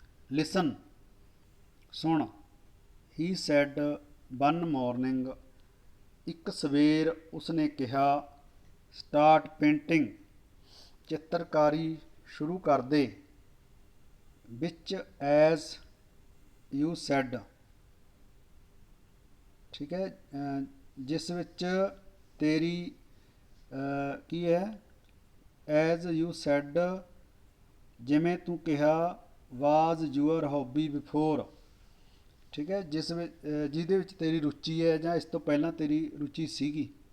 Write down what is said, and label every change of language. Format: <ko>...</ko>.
<en>listen,</en> <pa>ਸੁਣ,</pa> <en>he said one morning,</en> <pa>ਇੱਕ ਸਵੇਰ ਉਸਨੇ ਕਿਹਾ,</pa> <en>start painting,</en> <pa>ਚਿੱਤਰਕਾਰੀ ਸ਼ੁਰੂ ਕਰ ਦੇ।</pa> <en>which as you said,</en> <pa>ਠੀਕ ਹੈ, ਜਿਸ ਵਿੱਚ ਤੇਰੀ ਕੀ ਹੈ,</pa> <en>as you said,</en> <pa>ਜਿਵੇਂ ਤੂੰ ਕਿਹਾ,</pa> <en>was your hobby before,</en> <pa>ਠੀਕ ਹੈ, ਜਿਹਦੇ ਵਿੱਚ ਤੇਰੀ ਰੁਚੀ ਹੈ ਜਾਂ ਇਸ ਤੋਂ ਪਹਿਲਾਂ ਤੇਰੀ ਰੁਚੀ ਸੀਗੀ।</pa>